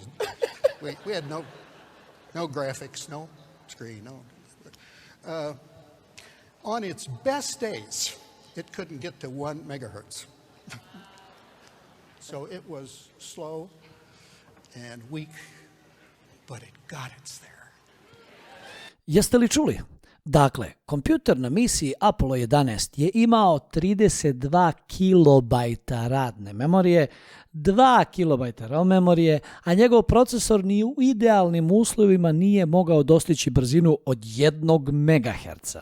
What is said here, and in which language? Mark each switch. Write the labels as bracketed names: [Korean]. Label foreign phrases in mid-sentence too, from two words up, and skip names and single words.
[English] We had no graphics, no screen, no. On its best days, it couldn't get to 1 megahertz. So it was slow and weak, but it got its there. [Serbian] Jeste li čuli? Dakle, kompjuter na misiji Apollo 11 je imao 32 kilobajta radne memorije, 2 kilobajta RAM memorije, a njegov procesor ni u idealnim uslovima nije mogao dostići brzinu od 1 megaherca.